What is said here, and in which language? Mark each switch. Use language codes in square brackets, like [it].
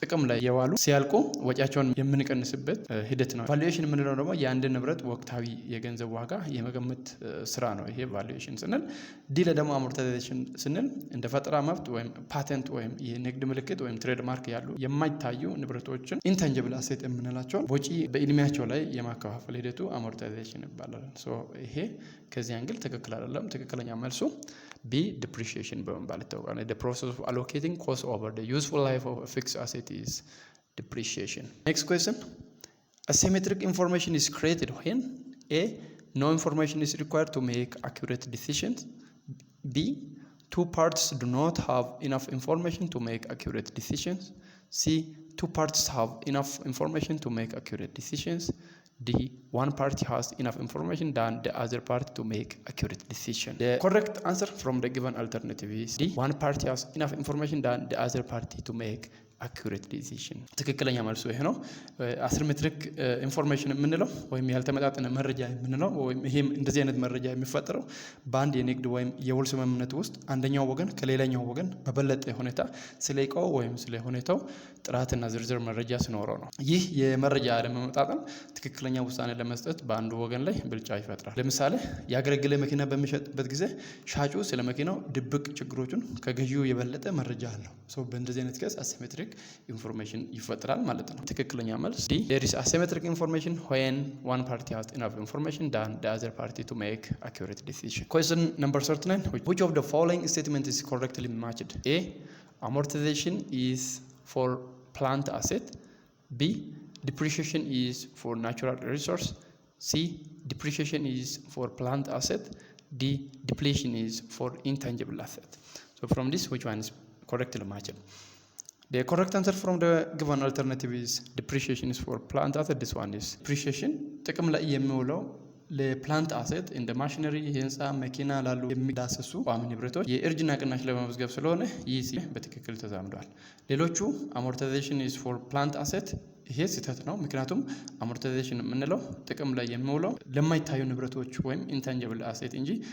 [am] ጥቅም ላይ የዋሉ ሲያልቁ ወጪያቸውን የምንቀንስበት ሂደት ነው። ቫሉዌሽን የምንለው ደግሞ የአንድ ንብረት ወቅታዊ የገንዘብ ዋጋ የመገመት ስራ ነው። ይሄ ቫሉዌሽን ስንል ዲ ደግሞ አሞርታይዜሽን ስንል እንደ ፈጠራ መብት ወይም ፓቴንት ወይም የንግድ ምልክት ወይም ትሬድማርክ ያሉ የማይታዩ ንብረቶችን ኢንታንጅብል አሴት የምንላቸውን ወጪ በእድሜያቸው ላይ የማከፋፈል ሂደቱ አሞርታይዜሽን ይባላል። ይሄ ከዚህ አንግል ትክክል አይደለም። ትክክለኛ መልሱ ቢ ዲፕሪሺዬሽን በመባል ይታወቃል። [en] the process of allocating cost over the useful life of a fixed asset is depreciation. Next question. Asymmetric information is created when A. No information is required to make accurate decisions. B. Two parts do not have enough information to make accurate decisions. C. Two parts have enough information to make accurate decisions. D. One party has enough information than the other party to make accurate decision. The correct answer from the given alternative is D. One party has enough information than the other party to make accurate decision. [am] ትክክለኛ መልሱ ይሄ ነው። አሲሜትሪክ ኢንፎርሜሽን የምንለው ወይም ያልተመጣጠነ መረጃ የምንለው ወይም ይሄም እንደዚህ አይነት መረጃ የሚፈጠረው በአንድ የንግድ ወይም የውል ስምምነት ውስጥ አንደኛው ወገን ከሌላኛው ወገን በበለጠ ሁኔታ ስለ ዕቃው ወይም ስለ ሁኔታው ጥራትና ዝርዝር መረጃ ሲኖረው ነው። ይህ የመረጃ አለመመጣጠን ትክክለኛ ውሳኔ ለመስጠት በአንዱ ወገን ላይ ብልጫ ይፈጥራል። ለምሳሌ ያገለገለ መኪና በሚሸጥበት ጊዜ ሻጩ ስለ መኪናው ድብቅ ችግሮችን ከገዢው የበለጠ መረጃ አለው። በእንደዚህ አይነት ኬስ አሲሜትሪክ ኢንፎርሜሽን ይፈጠራል ማለት ነው። ትክክለኛ መልስ ዲ [en] there is asymmetric information when one party has enough information than the other party to make accurate decision. Question number 39. Which of the following statement is correctly matched? A. Amortization is for plant asset. B. Depreciation is for natural resource. C. Depreciation is for plant asset. D. Depletion is for intangible asset. From this, which one is correctly matched? The correct answer from the given alternative is depreciation is for plant asset. This one is depreciation [am] ጥቅም ላይ የሚውለው ለፕላንት አሴት እንደ ማሽነሪ፣ የህንፃ፣ መኪና ላሉ የሚዳሰሱ ቋሚ ንብረቶች የእርጅና ቅናሽ ለመመዝገብ ስለሆነ ይህ በትክክል ተዛምዷል። ሌሎቹ አሞርታይዜሽን [en] is for plant asset [am] ይሄ ስህተት ነው። ምክንያቱም አሞርታይዜሽን የምንለው ጥቅም ላይ የሚውለው ለማይታዩ ንብረቶች ወይም ኢንታንጂብል አሴት እንጂ